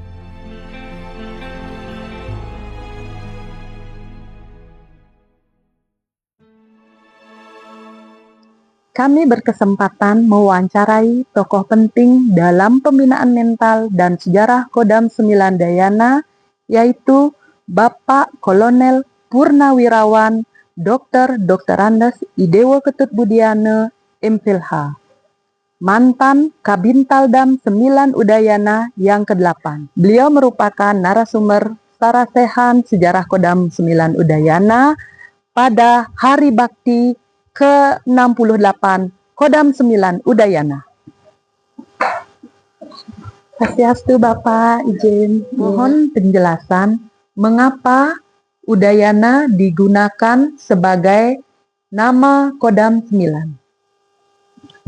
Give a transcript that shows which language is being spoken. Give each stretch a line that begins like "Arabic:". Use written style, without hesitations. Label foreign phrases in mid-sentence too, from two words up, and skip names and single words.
Indonesian: Kami berkesempatan mewawancarai tokoh penting dalam pembinaan mental dan sejarah Kodam 9 Udayana, yaitu Bapak Kolonel Purnawirawan Dr. Andes Idewo Ketut Budiana, MPhilH, mantan Kabintal Dam 9 Udayana yang ke-8. Beliau merupakan narasumber sarasehan sejarah Kodam 9 Udayana pada Hari Bakti ke-68 Kodam 9 Udayana. Swastiastu Bapak, izin mohon penjelasan mengapa Udayana digunakan sebagai nama Kodam 9.